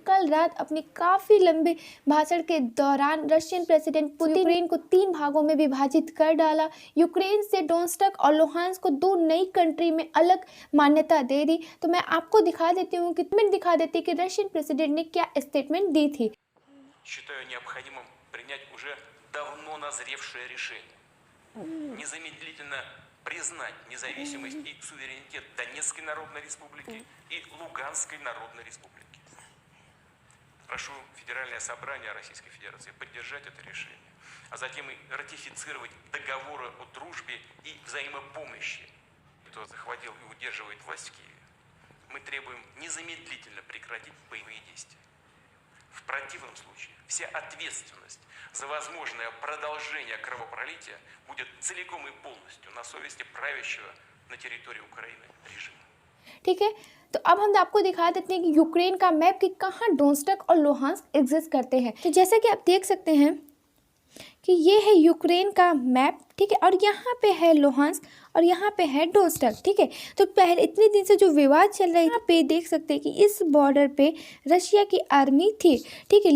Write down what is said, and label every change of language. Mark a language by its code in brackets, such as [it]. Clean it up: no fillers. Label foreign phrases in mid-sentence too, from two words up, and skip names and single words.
[hi] कल रात अपनी काफ़ी लंबे भाषण के दौरान [en] Russian president [hi] पुतिन यूक्रेन को 3 भागों में विभाजित कर डाला। यूक्रेन से डोनेट्स्क और लुहांस्क को 2 नई कंट्री में अलग मान्यता दे दी। तो मैं आपको दिखा देती हूँ कि [en] Russian president [hi] ने क्या स्टेटमेंट दी थी। [ru] Считаю необходимым принять уже давно назревшее решение. Незамедлительно признать независимость и суверенитет Донецкой Народной Республики и Луганской Народной Республики. Прошу Федеральное собрание Российской Федерации поддержать это решение, а затем и ратифицировать договоры о дружбе и взаимопомощи, кто захватил и удерживает власть в Киеве. Мы требуем незамедлительно прекратить боевые действия. В противном случае вся ответственность за возможное продолжение кровопролития будет целиком и полностью на совести правящего на территории Украины режима. [hi] ठीक है, तो अब हम आपको दिखा देते हैं कि यूक्रेन का मैप कि कहाँ डोनेट्स्क और लुहांस्क एग्जिस्ट करते हैं। तो जैसे कि आप देख सकते हैं कि ये है यूक्रेन का मैप, ठीक है, और यहाँ पे है लुहांस्क और यहाँ पे है डोनेट्स्क, ठीक है। तो पहले इतने दिन से जो विवाद चल रहा है, यहाँ पे देख सकते हैं कि इस बॉर्डर पे रशिया की आर्मी थी, ठीक है।